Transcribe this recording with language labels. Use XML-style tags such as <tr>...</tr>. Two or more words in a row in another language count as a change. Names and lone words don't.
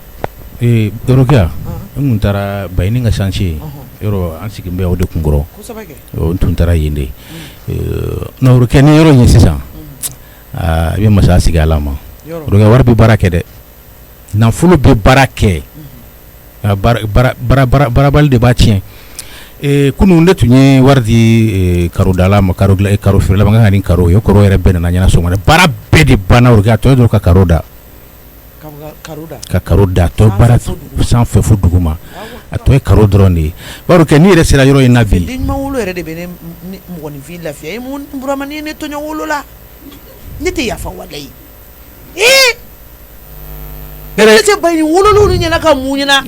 <bm>Dorokia n tun taara Bayini ka chantier yɔrɔ an sigin bɛ o de kun kɔrɔ n tun taara yen de Dorokia ni yɔrɔ in sisan i bɛ masa sigi ala ma Dorokia wari bɛ baara kɛ dɛ nafolo bɛ baara kɛ barabali de b'a tiɲɛ kunun ne tun ye wari di karodala ma karo feerela ma kan ka nin karo o ye karo yɛrɛ bɛɛ nana ɲɛna sɔgɔma dɛ baara bɛɛ de banna Dorokia a tɔ ye dɔrɔn ka karo da ka karo da tɔ baara sanfɛ fo duguma a tɔ ye karo dɔrɔn de ye baro kɛ n'i yɛrɛ sera yɔrɔ in na bi den ɲuman wolo yɛrɛ de bɛ ne mɔgɔninfin lafiya e mun Burama ni ne tɔɲɔ wolo la ne tɛ yafa walayi ne tɛ Bayini wololu ni ɲɛna ka mun ɲɛna</bm>